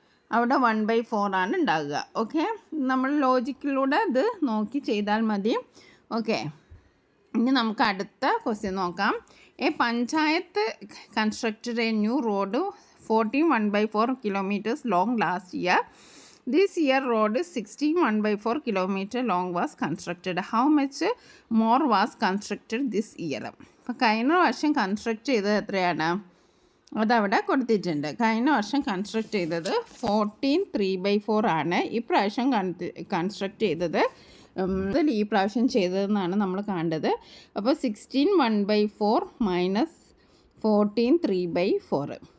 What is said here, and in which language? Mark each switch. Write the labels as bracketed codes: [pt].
[ml] അവിടെ 1/4 ആണ് ഉണ്ടാവുക. ഓക്കെ, നമ്മൾ ലോജിക്കിലൂടെ ഇത് നോക്കി ചെയ്താൽ മതി. ഓക്കെ, ഇനി നമുക്ക് അടുത്ത ക്വസ്റ്റ്യൻ നോക്കാം. [en] A panchayat constructed a new road 14 1/4 kilometers long last year. This year road 16 1/4 kilometer long was constructed. How much more was constructed this year? [ml] അപ്പോൾ കഴിഞ്ഞ വർഷം കൺസ്ട്രക്ട് ചെയ്തത് എത്രയാണ്? അതവിടെ കൊടുത്തിട്ടുണ്ട്. കഴിഞ്ഞ വർഷം കൺസ്ട്രക്ട് ചെയ്തത് 14 3/4 ആണ്. ഇപ്രാവശ്യം കൺസ്ട്രക്ട് ചെയ്തത് ഈ പ്രാവശ്യം ചെയ്തതെന്നാണ് നമ്മൾ കണ്ടത്. അപ്പോൾ 16 1/4 - 14 3/4.